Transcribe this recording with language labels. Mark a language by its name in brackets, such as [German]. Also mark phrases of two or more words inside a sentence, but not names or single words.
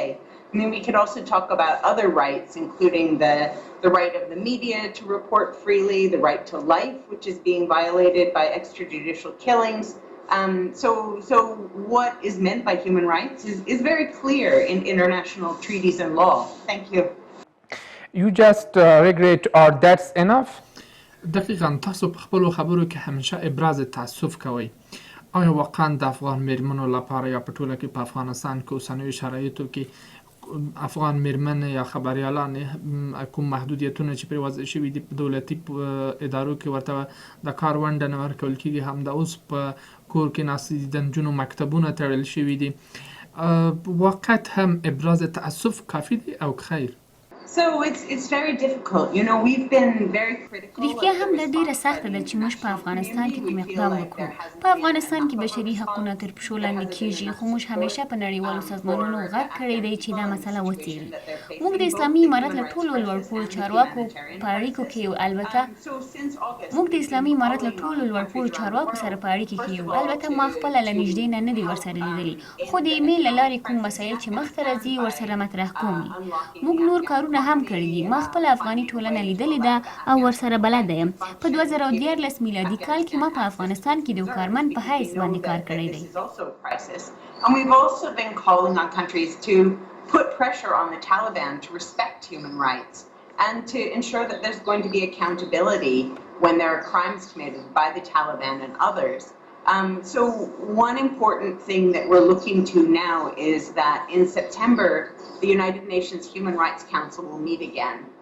[English] I mean, we could also talk about other rights, including the right of the media to report freely, the right to life, which is being violated by extrajudicial killings. So what is meant by human rights is very clear in international treaties and law. Thank you. You just regret, or that's enough؟ [Pashto] دقیقا تاسو په خپلو خبرو کې همیشه ابراز تعصف کوئ. آیا واقعا د افغان میرمنو لپاره یا په ټوله کې په افغانستان کې اوسنیو شرایطو کې افغان میرمنې یا خبریالانې کوم محدودیتونه چې پرې وضع شوي دي په دولتي ادارو کې ورته د کار ونډه نه ورکول کېږي، همدا اوس په کور کې ناستې دي، د نجونو مکتبونه تړل شوي دي، واقعیت هم ابراز تعصف کافي دی او خیر؟ [English] So it's very difficult. We've been very critical. [Pashto] رښتیا هم دا ډیره سخته ده چې موږ په افغانستان کې کوم اقدام وکړو. په افغانستان کې بشري حقونه تر پښو لاندې کیږي، خو موږ همیشه په نړیوالو سازمانونو غږ کړی دی چې دا مسله وڅېړي. موږ د اسلامي امارات له ټولو لوړپوړو چارواکو په اړیکو کې سره په اړیکه کې یو. البته ما خپله له نږدې نه دي ورسره لیدلي، خو د ایمیل له لارې کوم مسایل چې مخ ته راځي ورسره مطرح کوم. موږ نور کارونه هم کړي دي. ما خپل افغاني ټولنه لیدلې ده او ورسره بلده یم. په 2014 میلادي کال کې ما په افغانستان کې د یو کارمند په حیث باندې کار کړی دی. [English] And we've also been calling on countries to put pressure on the Taliban to respect human rights and to ensure that there's going to be accountability when there are crimes committed by the Taliban and others. So one important thing that we're looking to now is that in September, the United Nations Human Rights Council will meet again.